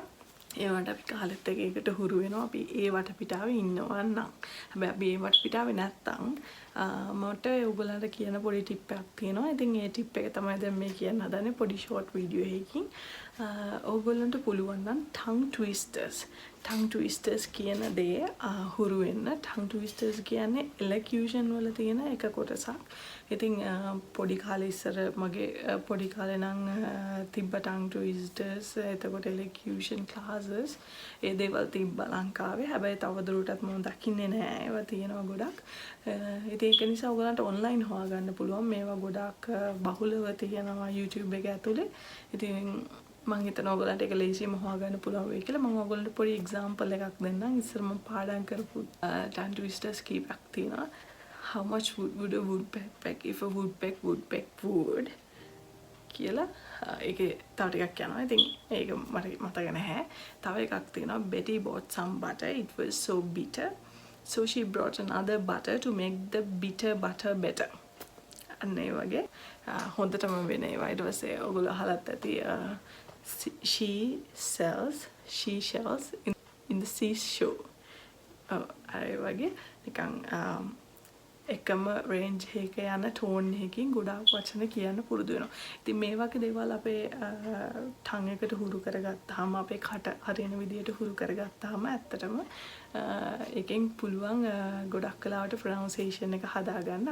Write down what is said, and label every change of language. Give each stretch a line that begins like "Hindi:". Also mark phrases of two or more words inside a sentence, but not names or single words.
Sinhala: ඒ වුණාට අපි කාලෙත් එක්ක ඒකට හුරු වෙනවා. අපි ඒ වටපිටාවේ ඉන්නවා නම්. හැබැයි අපි ඒ වටපිටාවේ නැත්තම් මට ඔයගොල්ලන්ට කියන පොඩි ටිප් එකක් තියෙනවා. ඉතින් ඒ ටිප් එක තමයි දැන් මේ කියන්න හදන්නේ පොඩි
English: short video
Sinhala: එකකින්. ඔයගොල්ලන්ට පුළුවන් නම්
English: tongue twisters
Sinhala: කියන දේ හුරු වෙන්න.
English: tongue twisters
Sinhala: කියන්නේ elocution වල තියෙන එක කොටසක්. ඉතින් පොඩි කාලේ ඉස්සර මගේ පොඩි කාලේ නම් තිබ්බ
English: tongue twisters
Sinhala: එතකොට
English: elocution classes
Sinhala: ඒ දේවල් තිබ්බ ලංකාවේ. හැබැයි තවදුරටත් මම දකින්නේ නැහැ. ඒවා තියෙනවා ගොඩක්. ඉතින් ඒක නිසා ඔයගලන්ට ඔන්ලයින් හොයාගන්න පුළුවන්. මේවා ගොඩක් බහුලව තියෙනවා YouTube එක ඇතුලේ. ඉතින් මම හිතනවා ඔයගලන්ට ඒක ලේසියෙන්ම හොයාගන්න පුළුවන් වෙයි කියලා. මම ඔයගලන්ට පොඩි එක්සැම්පල් එකක් දෙන්නම්. ඉස්සර මම පාඩම් කරපු
English: tongue twisters
Sinhala: කීපයක් තියෙනවා.
English: How much would a woodpecker peck if a woodpecker would peck wood
Sinhala: කියලා ඒකේ තව ටිකක් යනවා. ඉතින් ඒක මට මතක නැහැ. තව එකක් තියෙනවා
English: Betty bought some butter. It was so bitter. So she brought another butter to make the bitter butter better.
Sinhala: අන්න ඒ වගේ හොඳටම වෙන ඒවා. ඊට පස්සේ ඔයගොල්ලෝ අහලත් ඇති
English: she shells in the seashore.
Sinhala: අර වගේ නිකන් එකම රේන්ජ් එක යන ටෝන් එකකින් ගොඩාක් වචන කියන්න පුරුදු වෙනවා. ඉතින් මේ වගේ දේවල් අපේ ටං එකට හුරු කරගත්තාම අපේ කට හරියන විදියට හුරු කරගත්තාම ඇත්තටම එකෙන් පුළුවන් ගොඩක් වෙලාවට ප්‍රොනවුන්සියේෂන් එක හදාගන්න.